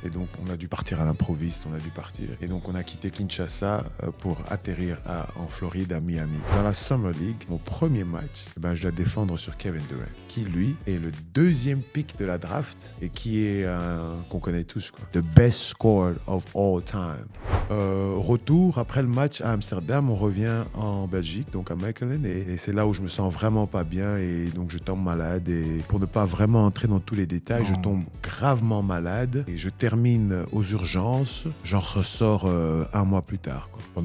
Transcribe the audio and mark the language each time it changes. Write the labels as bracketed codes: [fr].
[fr] Et donc, on a dû partir à l'improviste, on a dû partir. Et donc, on a quitté Kinshasa pour atterrir en Floride, à Miami. Dans la Summer League, mon premier match, je dois défendre sur Kevin Durant, qui, lui, est le deuxième pick de la draft et qui est qu'on connaît tous, quoi. [en] The best scorer of all time. [fr] Retour, après le match à Amsterdam, on revient en Belgique, donc à Mechelen, et c'est là où je me sens vraiment pas bien, et donc je tombe malade, et pour ne pas vraiment entrer dans tous les détails, je tombe gravement malade, et je termine aux urgences, j'en ressors un mois plus tard, quoi.